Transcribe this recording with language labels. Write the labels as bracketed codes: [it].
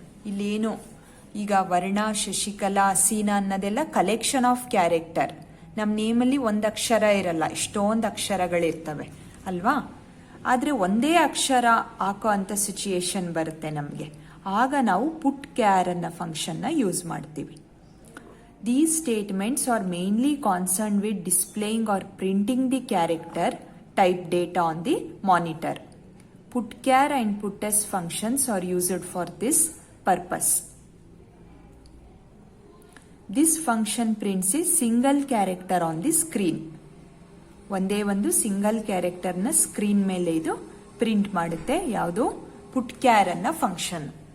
[kn] ಇಲ್ಲೇನು ಈಗ ವರ್ಣ, ಶಶಿಕಲಾ, ಹಸೀನಾ ಅನ್ನೋದೆಲ್ಲ [en] Collection of character. [kn] ನಮ್ಮ ನೇಮಲ್ಲಿ ಒಂದು ಅಕ್ಷರ ಇರಲ್ಲ, ಇಷ್ಟೊಂದು ಅಕ್ಷರಗಳಿರ್ತವೆ ಅಲ್ವಾ. ಆದರೆ ಒಂದೇ ಅಕ್ಷರ ಹಾಕೋ ಅಂಥ ಸಿಚುಯೇಷನ್ ಬರುತ್ತೆ ನಮಗೆ. ಆಗ ನಾವು ಪುಟ್ ಕ್ಯಾರ್ ಅನ್ನೋ ಫಂಕ್ಷನ್ನ ಯೂಸ್ ಮಾಡ್ತೀವಿ. [en] These statements are mainly concerned with displaying or printing the character type data on the monitor. Putchar and putS functions are used for this purpose. This function prints a single character on the screen. [kn] ಒಂದೇ ಒಂದು single ಕ್ಯಾರೆಕ್ಟರ್ನ screen ಮೇಲೆ ಇದು print ಮಾಡುತ್ತೆ. ಯಾವುದು? ಪುಟ್ಕ್ಯಾರ್ ಅನ್ನೋ function.